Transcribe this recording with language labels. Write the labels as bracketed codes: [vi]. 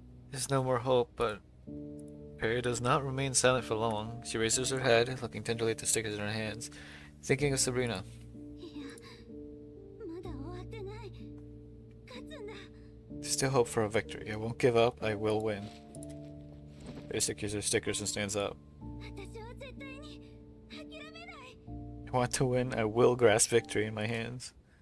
[en] There's no more hope, but Perry does not remain silent for long. She raises her head, looking tenderly at the stickers in her hands, thinking of Sabrina. [ja] いや、まだ終わってない。勝つんだ。 [en] There's still hope for a victory. I won't give up. I will win. Perry secures her stickers and stands up. [ja] 私は絶対に諦めない。 [en] I want to win. I will grasp victory in my hands.